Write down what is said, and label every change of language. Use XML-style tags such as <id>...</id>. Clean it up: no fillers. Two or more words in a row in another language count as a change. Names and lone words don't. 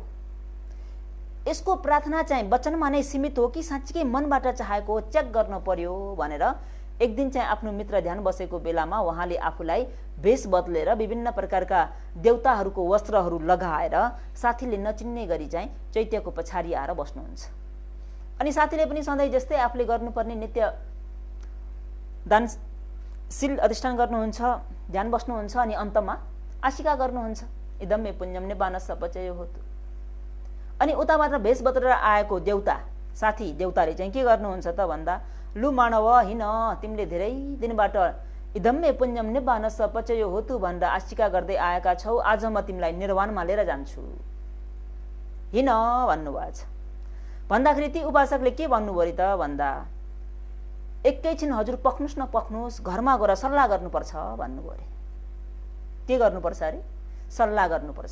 <ne>यसको प्रार्थना चाहिँ वचनमा नै सीमित हो कि साँच्चीकै मनबाट चाहेको हो, चेक गर्न पर्यो भनेर एक दिन चाहिँ आफ्नो मित्र ध्यान बसेको बेलामा उहाँले आफूलाई भेष बदलेर विभिन्न प्रकारका देवताहरूको वस्त्रहरू लगाएर साथीले नचिन्ने गरी चाहिँ चैत्यको पछाडि आएर बस्नुहुन्छ। अनि साथीले पनि सधैँ जस्तै आफूले गर्नुपर्ने नित्य दानशील अधिष्ठान गर्नुहुन्छ, ध्यान बस्नुहुन्छ। अनि अन्तमा आशिका गर्नुहुन्छ</ne> <pi>इदम्मे पुण्यम निब्बानस्स पचयो होतु।</pi> <ne>अनि उताबाट भेष बदलेर आएको देवता साथी देवताले चाहिँ के गर्नुहुन्छ त भन्दा लु मानव हिँड, तिमीले धेरै दिनबाट</ne> <pi>इदम्मे पुण्यम निब्बानस्स पचयो होतु</pi> <ne>भनेर आशिका गर्दै आएका छौ, आज म तिमीलाई निर्वाणमा लिएर जान्छु, हिँड भन्नुभएको छ। भन्दाखेरि ती उपासकले के भन्नुभयो त भन्दा एकैछिन हजुर पख्नुस् न पख्नुस्, घरमा गएर सल्लाह गर्नुपर्छ भन्नुभयो अरे। के गर्नुपर्छ अरे? सल्लाह गर्नुपर्छ।</ne>